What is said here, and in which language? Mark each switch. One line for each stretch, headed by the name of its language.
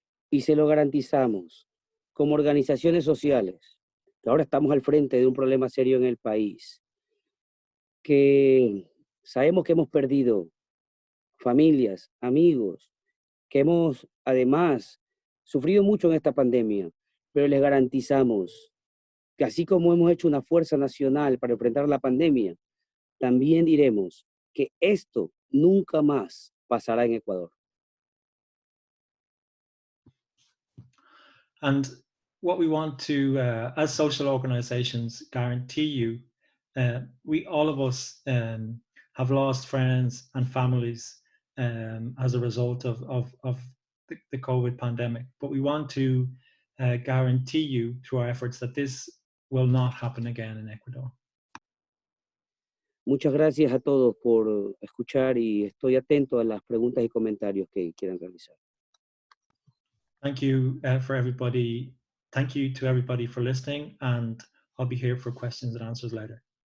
Spanish: Y se lo garantizamos como organizaciones sociales, que ahora estamos al frente de un problema serio en el país, que sabemos que hemos perdido familias, amigos, que hemos además sufrido mucho en esta pandemia, pero les garantizamos que así como hemos hecho una fuerza nacional para enfrentar la pandemia, también diremos que esto nunca más pasará en Ecuador.
English: And what we want to, as social organizations, guarantee you, we, all of us, have lost friends and families as a result of the COVID pandemic. But we want to guarantee you through our efforts that this will not happen again in Ecuador.
Spanish: Muchas gracias a todos por escuchar y estoy atento a las preguntas y comentarios que quieran realizar.
English: Thank you for everybody. Thank you to everybody for listening, and I'll be here for questions and answers later.